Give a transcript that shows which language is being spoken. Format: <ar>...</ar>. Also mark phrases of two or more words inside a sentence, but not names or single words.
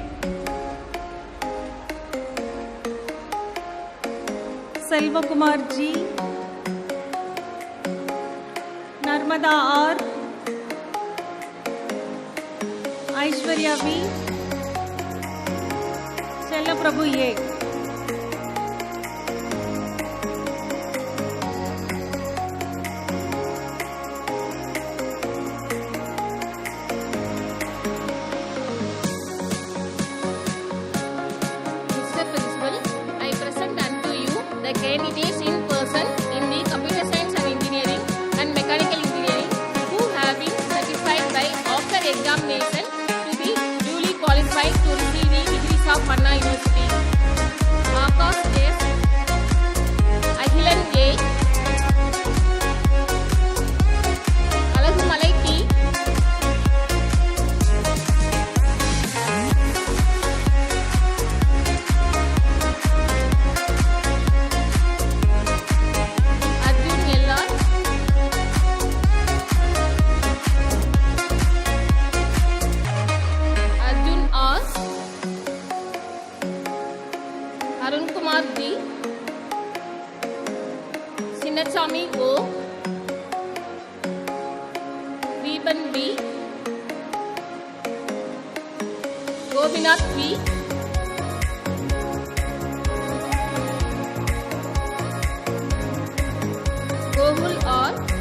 <en>Selvakumar G. Narmada R. Aishwarya V. Chellaprabhu A. Mr. Principal, I present unto you the candidates in person in the Computer Science and Engineering and Mechanical Engineering who have been certified by after examination to be duly qualified to receive the degrees of Panna University. Akash S. Ahilan A. Alagumalai T. Arjun L.R. Arjun R. Arun Kumar D. Sinnachami O. Deepan B. Gobinath V. Gohul R.</en>